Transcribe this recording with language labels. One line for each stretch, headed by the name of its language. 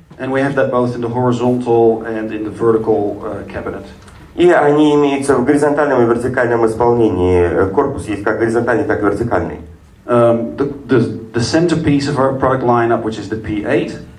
English: And we have that both in the horizontal and in the vertical cabinet.
Russian: И они имеются в горизонтальном и вертикальном исполнении. Корпус есть как горизонтальный, так и вертикальный.
English: The centerpiece of our product lineup, which is the P8.